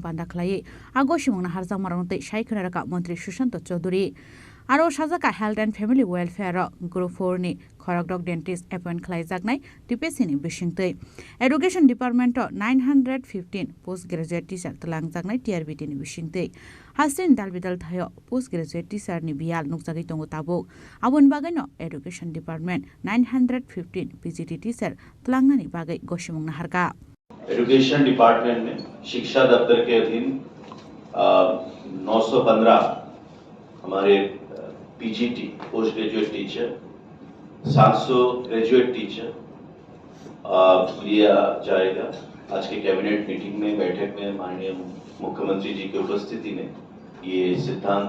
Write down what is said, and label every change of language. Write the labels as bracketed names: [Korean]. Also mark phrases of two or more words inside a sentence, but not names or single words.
[Kok Borok] Panda Klai Agoshimuna Harza Maronte Shaikunaraka Montri Shushanto Choduri Aro Shazaka Health and Family Welfare Group 4 ni Korok [English] Dentist appoint [Kok Borok] Klaizak nai Tipesini Bishingte Education Department 915 [English] postgraduate teacher [Kok Borok] Tlangzak nai TRBT ni Bishingte Hasin Dalbidal Thayo [English] postgraduate teacher [Kok Borok] ni Bial Nukzagi Tongo Tabuk Abun Bagano Education Department 915 [English] PGT teacher [Kok Borok] Tlangani Bagai Goshimung Naharka [Hindi] एजुकेशन डिपार्टमेंट में शिक्षा दफ्तर के अधीन 915 हमारे [English] PGT post graduate teacher [Hindi] 700 [English] graduate teacher [Hindi] लिया जाएगा। आज के [English] cabinet meeting [Hindi] में बैठक में माननीय मुख्यमंत्री जी की उपस्थिति में ये सिद्धांत